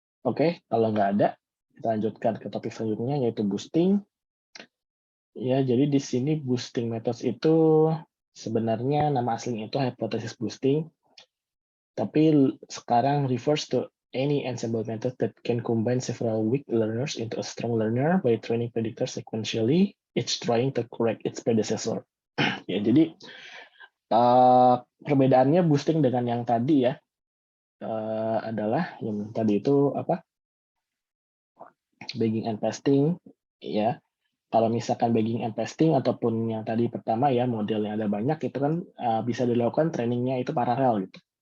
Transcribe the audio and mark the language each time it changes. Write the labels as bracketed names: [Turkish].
[Indonesian] Oke, kalau nggak ada, kita lanjutkan ke topik selanjutnya, yaitu boosting. Ya, jadi di sini boosting methods itu sebenarnya nama aslinya itu hypothesis boosting, tapi sekarang [English] refers to any ensemble method that can combine several weak learners into a strong learner by training predictors sequentially, each trying to correct its predecessor. [Indonesian] Ya, jadi perbedaannya boosting dengan yang tadi ya adalah yang tadi itu apa? Bagging and pasting, ya. Kalau misalkan bagging and pasting ataupun yang tadi pertama ya, model yang ada banyak itu kan bisa dilakukan trainingnya itu paralel gitu.